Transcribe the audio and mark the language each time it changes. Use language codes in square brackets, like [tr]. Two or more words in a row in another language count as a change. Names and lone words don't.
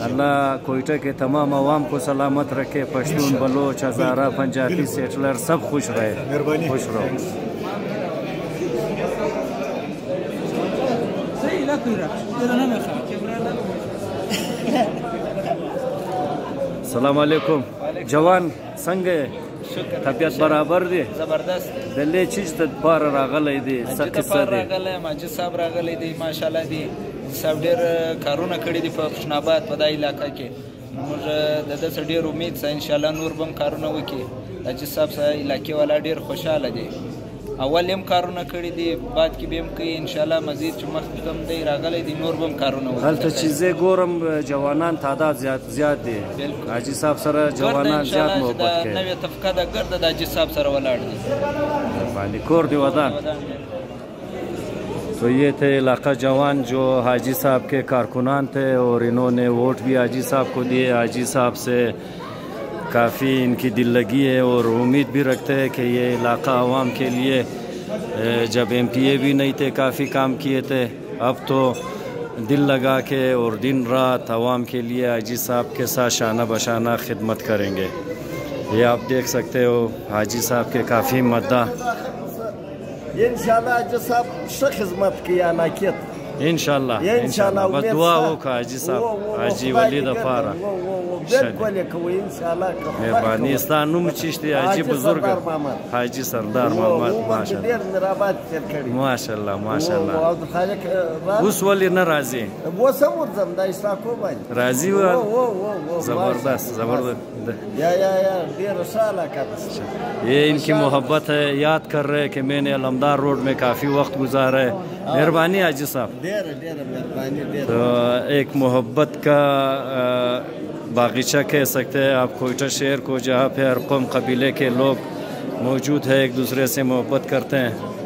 [ur] اللہ کوئٹہ کے تمام عوام کو سلامت رکھے, پشتون, بلوچ, ہزارہ, پنجابی, سیٹلر سب خوش رہے. مہربانی, خوش رہو. [ar] السلام علیکم. [ps] جوان څنګه طبیعت برابر دی؟ زبردست. دلې چیز ته بار راغلی دی, څه قصه دی؟ راغلی ماجد صاحب راغلی دی, ماشاءالله دی صاحب ډېر کارونه کړي دي په پښتون آباد په دا علاقه کې. موږ د ده څه ډېر امید څه انشاءالله نور به هم کارونه وکړي. حاجي صاحب سره علاقې والا ډېر خوشحاله دی. اول هم کارونه کړي دي, بعد کې به هم کوي انشاءالله. مزید چې مخکې هم دی راغلی دی, نور به هم کارونه وکړي. هلته چې زه ګورم جوانان تعداد زیات دی. حاجي صاحب سره جوانان زیات محبت کوي. نوې طبقه د ګرده د حاجي صاحب سره ولاړ دي. باندې کور دی ودان. [ur] تو یہ تھے علاقہ جوان جو حاجی صاحب کے کارکنان تھے, اور انہوں نے ووٹ بھی حاجی صاحب کو دیے. حاجی صاحب سے کافی ان کی دل لگی ہے, اور امید بھی رکھتے ہیں کہ یہ علاقہ عوام کے لیے, جب ایم پی اے بھی نہیں تھے کافی کام کیے تھے, اب تو دل لگا کے اور دن رات عوام کے لیے حاجی صاحب کے ساتھ شانہ بشانہ خدمت کریں گے. یہ آپ دیکھ سکتے ہو حاجی صاحب کے کافی مداح. انشاءاللہ حاجی صاحب ش خدمت کیا ناکیت [ps] انشاءاللہ بس دعا وکړه حاجی صاحب, حاجی ولی دپاره. مهرباني. ستا نوم چیش دی حاجی بزرگ؟ حاجی سردار محمد. ماشاءالله ماشاءالله. اوس ولې نه راځي؟ راځي و. زبردست. [ur] یہ ان کی محبت ہے, یاد کر رہے کہ میں نے علمدار روڈ میں کافی وقت گزارا ہے. مہربانی حاجی صاحب. تو ایک محبت کا باغیچہ کہہ سکتے ہیں آپ کوئٹہ شہر کو, جہاں پہ ہر قوم قبیلے کے لوگ موجود ہیں, ایک دوسرے سے محبت کرتے ہیں.